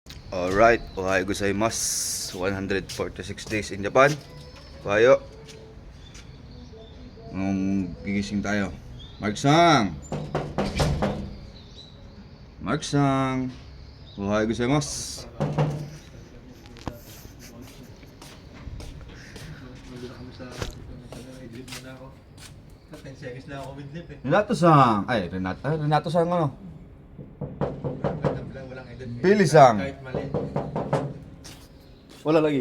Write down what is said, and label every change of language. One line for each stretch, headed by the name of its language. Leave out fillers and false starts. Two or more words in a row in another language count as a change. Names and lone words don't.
Japanese: Alright, おはようございます.
English: 146 days in Japan. Ohayo.
Filipino: Gigising tayo. Mark-san! Mark-san!
Japanese: おはようございます.
Filipino: Renato-san! Ay, Renato-san ano? Pili-san! Wala lagi.